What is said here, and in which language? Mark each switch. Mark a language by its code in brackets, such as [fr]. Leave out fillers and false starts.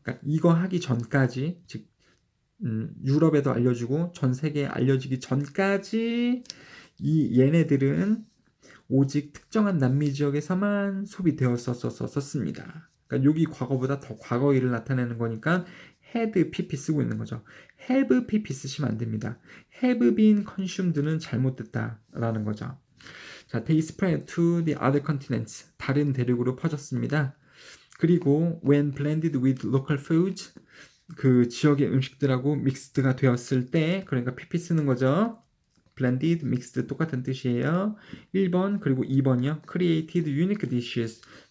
[ko] 그러니까 이거 하기 전까지 즉 유럽에도 알려주고 전 세계에 알려지기 전까지 이 얘네들은 오직 특정한 남미 지역에서만 소비되었었습니다. 그러니까 여기 과거보다 더 과거 일을 나타내는 거니까 had pp 쓰고 있는 거죠. have pp 쓰시면 안 됩니다. [en] have been consumed [ko] 는 잘못됐다라는 거죠. [en] 자, they spread to the other continents. [ko] 다른 대륙으로 퍼졌습니다. 그리고 [en] when blended with local foods, [ko] 그 지역의 음식들하고 믹스드가 되었을 때, 그러니까 pp 쓰는 거죠. blended, mixed 똑같은 뜻이에요. 1번 그리고 2번이요. [en] created unique dishes.